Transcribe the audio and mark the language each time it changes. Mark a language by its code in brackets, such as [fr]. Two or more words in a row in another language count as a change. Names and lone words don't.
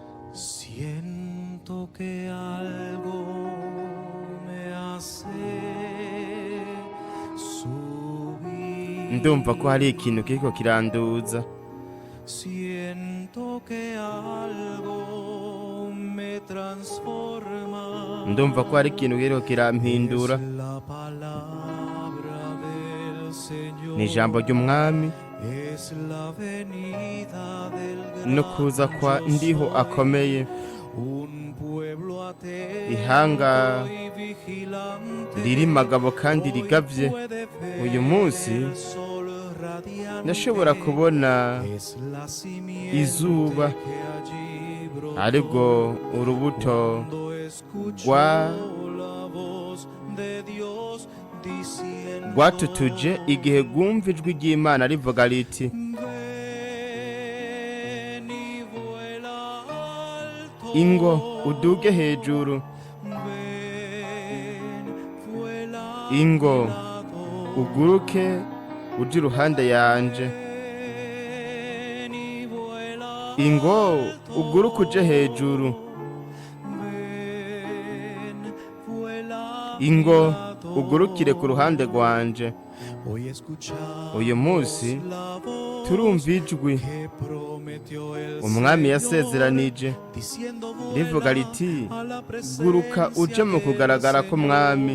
[es] Siento que algo me hace subir. [rn] ndumva ko hari ikintu kiriko kiranduza. [es] Siento que algo me transforma. [rn] Ndumva ko hari ikintu kiriko kirampindura. [es] Es la palabra del Señor. [rn] Ni ijambo ry'umwami [es] Es la venida del [rn] no kuza kwa [es] gran yo [rn] ndiho [es] soy. [rn] akomeye. [es] Un pueblo atento [rn] Ihanga [es] y vigilante [rn] riri magabo kandi [es] hoy [rn] rigavye. [es] puede ver [rn] Uyu munsi [es] el sol radiante. [rn] ndashobora kubona [es] Es la simiente [rn] izuba [es] que allí brotó. [rn] aribwo urubuto [es] Cuando escuchó [rn] rwa [es] la voz de Dios diciendo, [rn] rwatutuje igihe rwumva ijwi ry'Imana rivuga riti [es] ven y vuela alto. [rn] Ingo uduge hejuru. [es] Ven, vuela [rn] Ingo [es] a mi lado. [rn] uguruke uje iruhande yanje. [es] Ven y vuela [rn] Ingo [es] alto. [rn] uguruke uje hejuru. [es] Ven, vuela a mi [rn] Ingo [es] lado. [rn] ugurukire ku ruhande rwanje. [es] Hoy escuchamos [rn] Uyu munsi [es] la voz [rn] turumva ijwi [es] que prometió el [rn] umwami [es] Señor, [rn] yasezeranije [es] diciendo, [rn] rivuga [es] vuela [rn] riti [es] a la [rn] guruka uje [es] presencia [rn] mu kugaragara [es] del [rn] k'umwami.